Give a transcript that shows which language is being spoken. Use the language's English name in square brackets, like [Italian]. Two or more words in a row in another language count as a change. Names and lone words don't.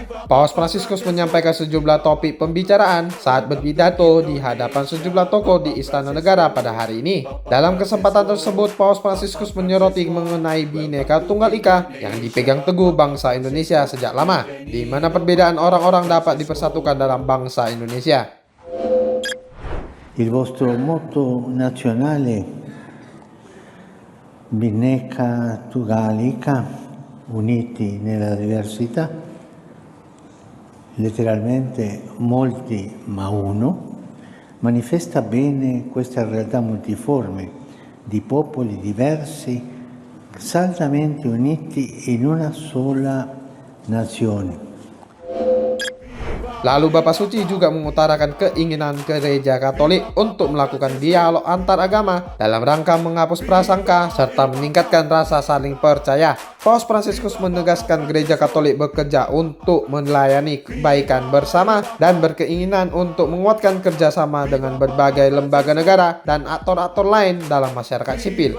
[Indonesian] Paus Fransiskus menyampaikan sejumlah topik pembicaraan saat berpidato di hadapan sejumlah tokoh di Istana Negara pada hari ini. Dalam kesempatan tersebut, Paus Fransiskus menyoroti mengenai Bhinneka Tunggal Ika yang dipegang teguh bangsa Indonesia sejak lama, di mana perbedaan orang-orang dapat dipersatukan dalam bangsa Indonesia. [Italian] Il vostro motto nazionale Bhinneka Tunggal Ika, uniti nella diversità, letteralmente molti ma uno, manifesta bene questa realtà multiforme di popoli diversi saldamente uniti in una sola nazione. [Indonesian] Lalu Bapak Suci juga mengutarakan keinginan Gereja Katolik untuk melakukan dialog antar agama dalam rangka menghapus prasangka serta meningkatkan rasa saling percaya. Paus Fransiskus menegaskan Gereja Katolik bekerja untuk melayani kebaikan bersama dan berkeinginan untuk menguatkan kerjasama dengan berbagai lembaga negara dan aktor-aktor lain dalam masyarakat sipil.